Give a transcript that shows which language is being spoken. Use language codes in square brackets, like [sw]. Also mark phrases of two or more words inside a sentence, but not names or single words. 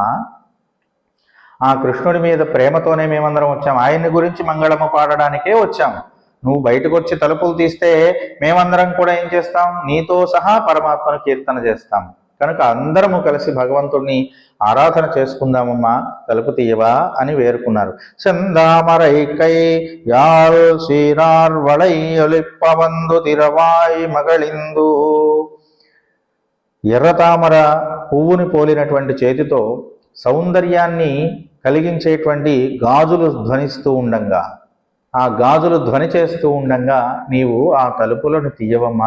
[te] ఆ కృష్ణుడి మీద ప్రేమతోనే మేమందరం వచ్చాము. ఆయన్ని గురించి మంగళము పాడడానికే వచ్చాము. నువ్వు బయటకు వచ్చి తలుపులు తీస్తే మేమందరం కూడా ఏం చేస్తాం? నీతో సహా పరమాత్మను కీర్తన చేస్తాం. కనుక అందరము కలిసి భగవంతుడిని ఆరాధన చేసుకుందామమ్మా, తలుపు తీయవా అని వేరుకున్నారు. [ta] செந்தாமரைக்கை யாழ் சீரார் வளை ஒலிப்பவந்து திறவாய் மகிழ்ந்து. [te] ఎర్రతామర పువ్వుని పోలినటువంటి చేతితో సౌందర్యాన్ని కలిగించేటువంటి గాజులు ధ్వనిస్తూ ఉండంగా, ఆ గాజులు ధ్వని చేస్తూ ఉండంగా నీవు ఆ తలుపులను తీయవమ్మా.